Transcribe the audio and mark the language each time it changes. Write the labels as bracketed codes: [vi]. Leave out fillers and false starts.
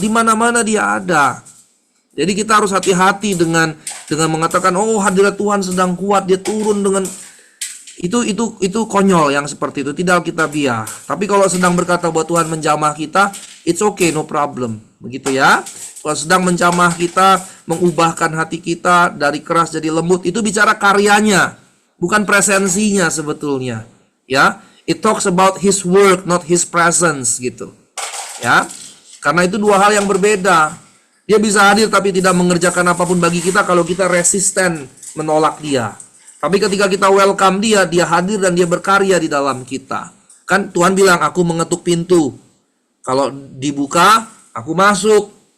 [id] Di mana-mana dia ada. Jadi kita harus hati-hati dengan mengatakan, oh hadirat Tuhan sedang kuat, dia turun dengan itu konyol yang seperti itu, tidak alkitabiah. Tapi kalau sedang berkata bahwa Tuhan menjamah kita, [en] it's okay, no problem. [id] Begitu ya. Kalau sedang menjamah kita, mengubahkan hati kita dari keras jadi lembut, itu bicara karyanya, bukan presensinya sebetulnya. [en] Ya, it talks about his work, not his presence gitu. [id] Ya. Karena itu dua hal yang berbeda. Dia bisa hadir tapi tidak mengerjakan apapun bagi kita kalau kita resisten menolak dia. Tapi ketika kita welcome dia, dia hadir dan dia berkarya di dalam kita. Kan Tuhan bilang, aku mengetuk pintu. Kalau dibuka, aku masuk.